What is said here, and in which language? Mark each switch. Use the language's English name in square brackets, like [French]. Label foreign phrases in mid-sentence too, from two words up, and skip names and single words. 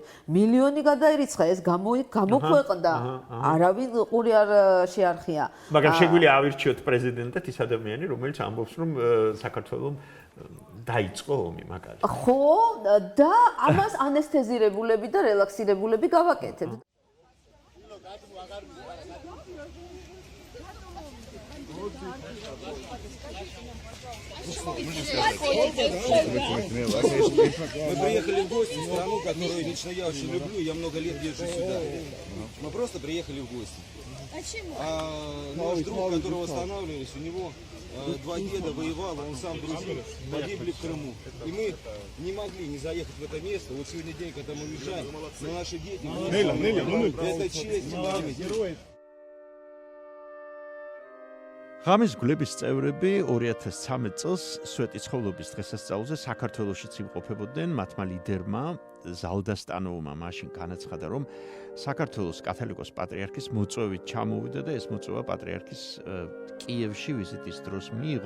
[Georgian] მილიონი გადაერიცხა, ეს გამოქვეყნდა. არავინ ყური არ შეარხია. მაგრამ შეგვიძლია ავირჩიოთ პრეზიდენტად ის ადამიანი, რომელიც ამბობს, რომ საქართველოს დაიწყო ომი მაგალითად. ხო, და ამას ანესთეზირებულები და რელაქსირებულები გავაკეთებთ. [Russian] Мы приехали в гости в страну, которую лично я очень люблю, я много лет езжу сюда. Мы просто приехали в гости. Наш друг, которого останавливались, у него 2 деда воевал, он сам грузин, погибли в Крыму. И мы не могли не заехать в это место. Вот сегодня день, когда мы уезжаем, но наши дети, это честь, память. [Georgian] ღამის გლების წევრები 2013 წელს სვეტიცხოვლობის დღესასწაულზე საქართველოშიც იმყოფებოდნენ. მათმა ლიდერმა ზალდასტანოვმა მაშინ განაცხადა, რომ საქართველოს კათოლიკოს პატრიარქის მოწვევით ჩამოვიდა და ეს მოწვევა პატრიარქის კიევში ვიზიტის დროს მიიღო.